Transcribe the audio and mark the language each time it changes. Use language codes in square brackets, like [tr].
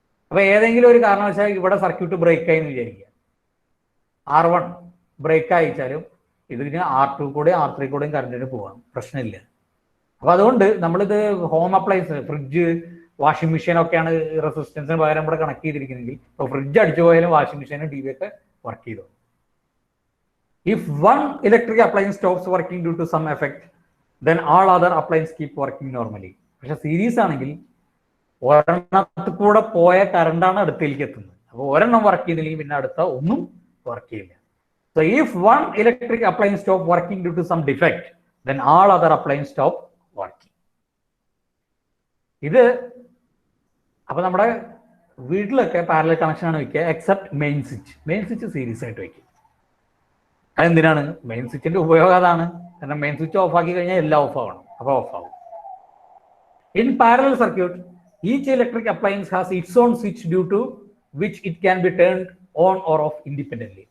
[ml] അപ്പോൾ ഏതെങ്കിലും ഒരു കാരണവശാൽ ഇവിടെ സർക്യൂട്ട് ബ്രേക്ക് ആയി എന്ന് വിചാരിക്കുക, R1 ബ്രേക്ക് അയച്ചാലും ഇതിന് R2 കൂടെ R3 കൂടെയും കറണ്ടിന് പോകാം, പ്രശ്നമില്ല. അപ്പോൾ അതുകൊണ്ട് നമ്മളിത് home appliance, fridge, washing machine ഒക്കെയാണ് റെസിസ്റ്റൻസിന് പകരം ഇവിടെ കണക്ട് ചെയ്തിരിക്കുന്നെങ്കിൽ, ഇപ്പോൾ ഫ്രിഡ്ജ് അടിച്ചു പോയാലും വാഷിംഗ് മെഷീനും ടി വി ഒക്കെ വർക്ക് ചെയ്തു. [en] If one electric appliance stops working due to some effect, then all other appliances keep working normally. [ml] പക്ഷെ സീരീസ് ആണെങ്കിൽ ഒരെണ്ണത്തിൽ കൂടെ പോയ കറണ്ടാണ് അടുത്തേക്ക് എത്തുന്നത്. അപ്പോൾ ഒരെണ്ണം വർക്ക് ചെയ്തില്ലെങ്കിൽ പിന്നെ അടുത്ത ഒന്നും വർക്ക് ചെയ്യില്ല. [en] So if one electric appliance stop working due to some defect, then all other appliances stop working. [ml] ഇത് അപ്പോൾ നമ്മുടെ വീട്ടിലൊക്കെ പാരലൽ കണക്ഷൻ ആണ് വയ്ക്കുക, except main switch. Main switch series ആയിട്ട് വയ്ക്കുക. അതെന്തിനാണ്? മെയിൻ സ്വിച്ചിന്റെ ഉപയോഗം അതാണ്. കാരണം മെയിൻ സ്വിച്ച് ഓഫ് ആക്കി കഴിഞ്ഞാൽ എല്ലാം ഓഫ് ആവണം, അപ്പോൾ ഓഫ് ആവും. [en] In parallel circuit, each electric appliance has its own switch due to which it can be turned on or off independently.